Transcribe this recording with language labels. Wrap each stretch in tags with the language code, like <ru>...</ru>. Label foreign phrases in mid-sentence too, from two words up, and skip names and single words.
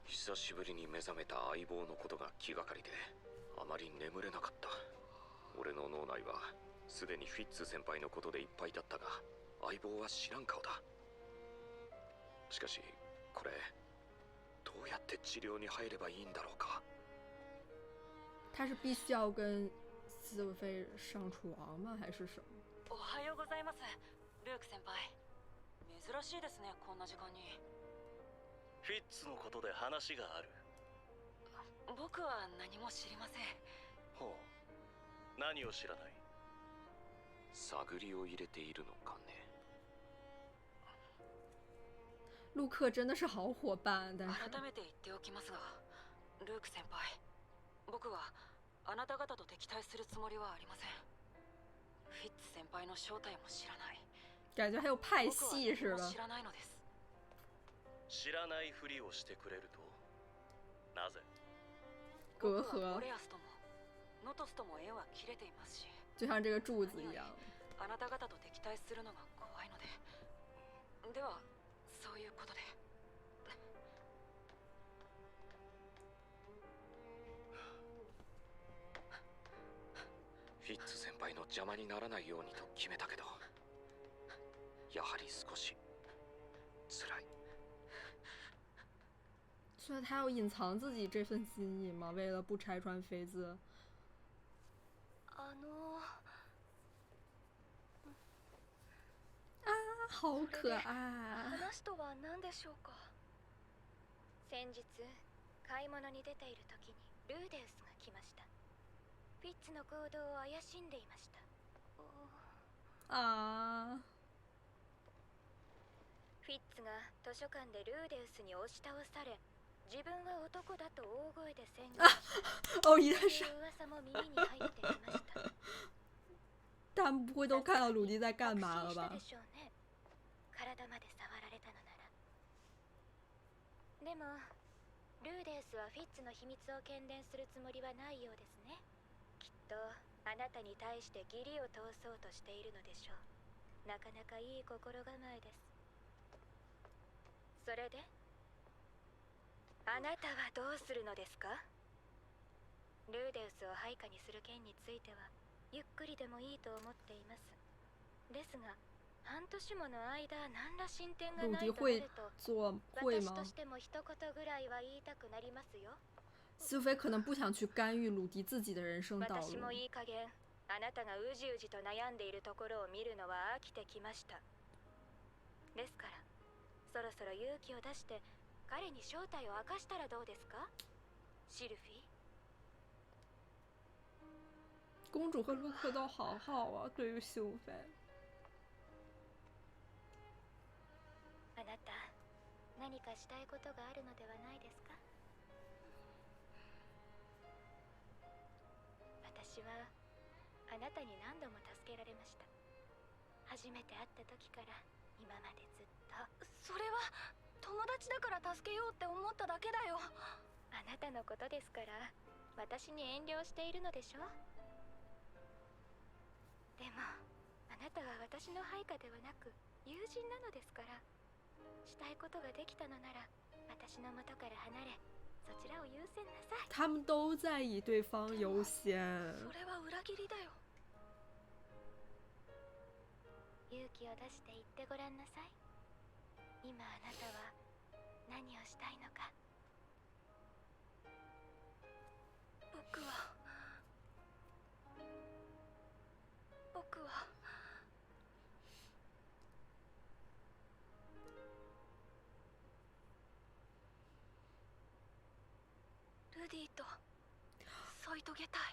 <ja>久しぶりに目覚めた相棒のことが気がかりであまり眠れなかった。俺の脳内はすでにフィッツ先輩のことでいっぱいだったが、相棒は知らん顔だ。しかしこれどうやって治療に入ればいいんだろうか。</ja> <zh>他是必须要跟斯文菲上床吗？还是什么？</zh> <ja>おはようございます、ルーク先輩。珍しいですね、こんな時間に。フィッツのことで話がある。僕は何も知りません。ほう、何を知らない？探りを入れているのかね。</ja> <zh>陆克真的是好伙伴，但是</zh> <ja>改めて言っておきますが、ルーク先輩、僕はあなた方と敵対するつもりはありません。フィッツ先輩の正体も知らない。</ja> <zh>感觉还有派系似的。</zh> <ja>知らないのです。知らないふりをしてくれると？なぜ？</ja> <zh>隔</zh> <ja>僕はオ</ja> <zh>阂，</zh> <ja>レアスともノトスとも縁は切れていますし、</ja> <zh>就像这个柱子一样。</zh> <ja>あなた方と敵対するのが怖いので。ではそういうことで。フィッツ先輩の邪魔にならないようにと決めたけど、やはり少し辛い。</ja> <zh>所以他要隐藏自己这份心意吗？为了不拆穿妃子。啊，好可爱。</zh> <ja>話とは何でしょうか。先日買い物に出ている時にルーデウスが来ました。フィッツの行動を怪しんでいました。あフィッツが図書館でルーデウスに押し倒され、自分は男だと大声で宣言し、</ja> <zh>哦，一定是</zh> <ja>そういう噂も耳に入ってきました。</ja> <zh>他们不会都看到鲁迪在干嘛了吧？</zh> <ja>確信したでしょうね。体まで触られたのなら。でもルーデウスはフィッツの秘密を喧伝するつもりはないようですね。きっとあなたに対して義理を通そうとしているのでしょう。なかなかいい心構えです。それであなたはどうするのですか？ルーデウスを配下にする件についてはゆっくりでもいいと思っています。ですが半年もの間何ら進展が</ja> <zh>鲁</zh> <ja>ないとな</ja> <zh>迪会</zh> <ja>ると、</ja> <zh>做会吗</zh> <ja>私と？しても一言ぐらいは言いたくなりますよ。</ja> <zh>苏菲可能不想去干预鲁迪自己的人生道路。</zh> <ja>私もいい加減あなたがうじうじと悩んでいるところを見るのは飽きてきました。ですからそろそろ勇気を出して彼に正体を明かしたらどうですか？シルフィー。</ja> <zh>公主和陆克都好好啊，对于苏菲。</zh> <ja>あなた何かしたいことがあるのではないですか？私はあなたに何度も助けられました。初めて会った時から今までずっと。それは友達だから助けようって思っただけだよ。あなたのことですから私に遠慮しているのでしょ。でもあなたは私の配下ではなく友人なのですから、したいことができたのなら私の元から離れそちらを優先なさい。</ja> <zh>他们都在以对方优先。</zh> <ja>それは裏切りだよ。勇気を出して言ってごらんなさい。今あなたは何をしたいのか。僕はルディと添い遂げたい。</ja>